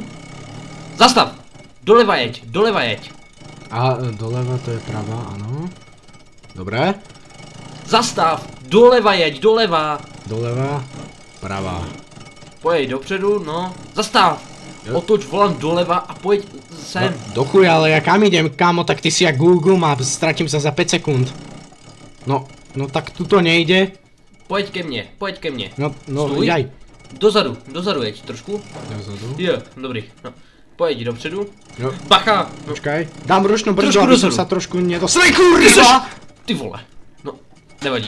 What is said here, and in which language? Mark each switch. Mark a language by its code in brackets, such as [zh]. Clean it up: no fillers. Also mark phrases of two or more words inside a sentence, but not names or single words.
[cs] zastav, doleva jeď. A doleva to je pravá, ano. Dobré. Zastav, doleva jeď, doleva. Doleva. Pravá. Pojď dopředu, no, zastav. Jo. Otoč volant doleva a pojď sem. No, [sk] do chuja, ale ja kam idem, kámo, tak ty si jak Google Maps, stratím sa za 5 sekúnd. No tak tu to nejde. [cs] Pojď ke mně. No, Stůj. [sk] jaj. [cs] Dozadu jeď trošku. Dozadu. Jo, dobrý, no. Pojď dopředu. Jo. Bacha, no. [sk] Počkaj, dám ručnú brzdu, Trošku aby som dozadu. sa trošku nedostal. Kurva! [cs] Ty vole. No, nevadí.